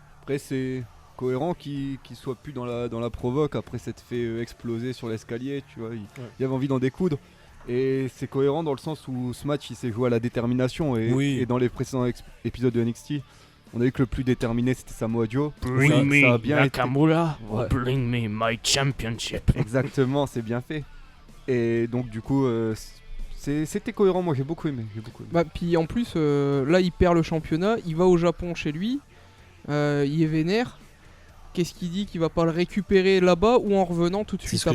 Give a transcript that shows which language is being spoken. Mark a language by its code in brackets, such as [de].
[fr] Après, c'est cohérent qu'il soit plus dans la provoque après s'être fait exploser sur l'escalier, tu vois. Il avait envie d'en découdre. Et c'est cohérent dans le sens où ce match, il s'est joué à la détermination. Et dans les précédents épisodes de NXT, on a vu que le plus déterminé, c'était Samoa Joe. [en] Bring me Nakamura, bring me my championship. [fr] Exactement, c'est bien fait. Et donc du coup c'était cohérent, moi j'ai beaucoup aimé. Puis en plus là il perd le championnat, il va au Japon chez lui, il est vénère. Qu'est-ce qu'il dit, qu'il va pas le récupérer là-bas ou en revenant tout de suite après?